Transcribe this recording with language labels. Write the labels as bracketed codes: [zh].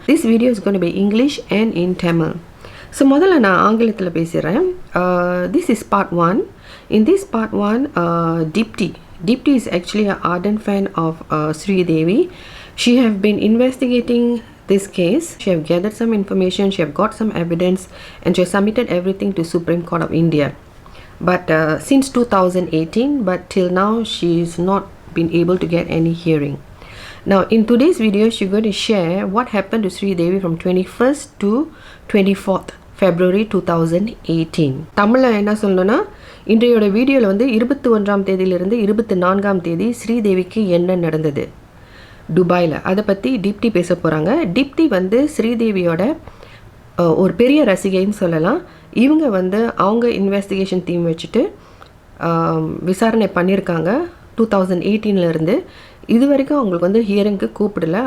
[en] This video is going to be English and in Tamil. [ta] So, முதல்ல நான் ஆங்கிலத்தில் பேசுகிறேன். [en] This is part 1. In this part 1, Deepti is actually an ardent fan of SRIDEVI. She have been investigating this case. She have gathered some information. She have got some evidence, and she has submitted everything to Supreme Court of India. But since 2018, but till now, she's not been able to get any hearing. Now, in today's video, she's going to share what happened to SRIDEVI from 21st to 24th February 2018. [ta] தமிழில் என்ன சொல்லணும்னா, இன்றையோட வீடியோவில் வந்து 21ஆம் தேதியிலிருந்து 24ஆம் தேதி ஸ்ரீதேவிக்கு என்ன நடந்தது துபாயில், அதை பற்றி தீப்தி பேச போகிறாங்க. தீப்தி வந்து ஸ்ரீதேவியோட ஒரு பெரிய ரசிகைன்னு சொல்லலாம். இவங்க வந்து அவங்க இன்வெஸ்டிகேஷன் டீம் வச்சுட்டு விசாரணை பண்ணியிருக்காங்க 2018 இது வரைக்கும் அவங்களுக்கு வந்து ஹியரிங்க்கு கூப்பிடல.